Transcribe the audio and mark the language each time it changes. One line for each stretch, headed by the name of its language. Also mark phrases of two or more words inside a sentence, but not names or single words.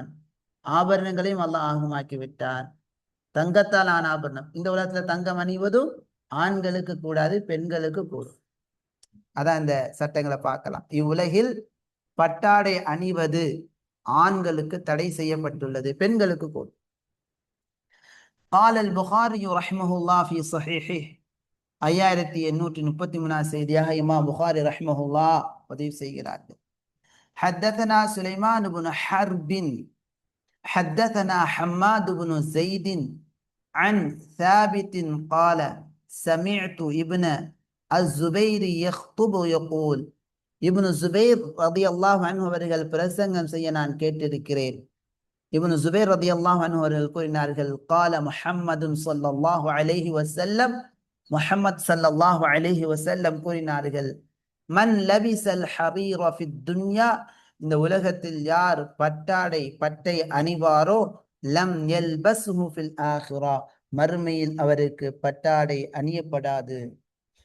Tamil: ஆபரணங்களையும் அல்லாஹ் ஆகுமாக்கி விட்டான். தங்கத்தால் ஆன ஆபரணம், இந்த உலகத்துல தங்கம் அணிவதும் ஆண்களுக்கு கூடாது, பெண்களுக்கு கூடும். அதான் இந்த சட்டங்களை பார்க்கலாம். இவ்வுலகில் பட்டாடை அணிவது ஆண்களுக்கு தடை செய்யப்பட்டுள்ளது, பெண்களுக்கு கூடும்.
Arabic: قال البخاري رحمه الله في صحيحه,
Tamil: 5833 செய்தியாக இமாம் புகாரி ரஹ்மஹுல்லாஹ் பதிவு செய்கிறார்கள்.
Arabic: حدثنا سليمان بن حرب حدثنا حماد بن زيد عن ثابت قال سمعت ابن الزبير يخطب يقول,
Tamil: இப்னு ஜுபைர்
Arabic: رضي الله عنه
Tamil: அவர்கள் பிரசங்கம் செய்ய நான் கேட்டிருக்கிறேன். இப்னு ஜுபைர்
Arabic: رضي الله عنه
Tamil: அவர்கள் கூறினார்கள்,
Arabic: قال محمد صلى الله عليه وسلم,
Tamil: முஹம்மத்
Arabic: صلى الله عليه وسلم
Tamil: கூறினார்கள்,
Arabic: من لبس الحرير في الدنيا,
Tamil: இந்த உலகத்தில் யார் பட்டை அணிவாரோ,
Arabic: لم يلبسه في الآخرة,
Tamil: மறுமையில் அவருக்கு பட்டாடை அணியப்படாது.